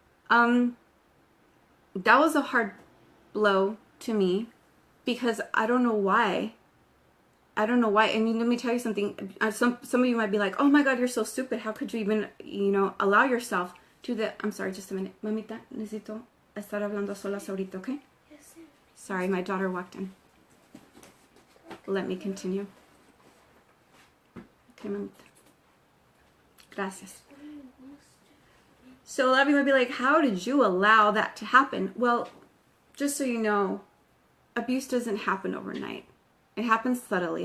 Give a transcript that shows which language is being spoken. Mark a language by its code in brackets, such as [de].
[en] That was a hard blow to me because I don't know why. And let me tell you something. Some of you might be like, "Oh my God, you're so stupid. How could you even, allow yourself to the..." I'm sorry, just a minute. [es] Mamita, necesito estar hablando solas ahorita, okay? [en] Sorry, my daughter walked in. Let me continue. [es] Okay, mamita. Gracias. [en] So a lot of you might be like, how did you allow that to happen? Well, just so you know, abuse doesn't happen overnight. It happens subtly.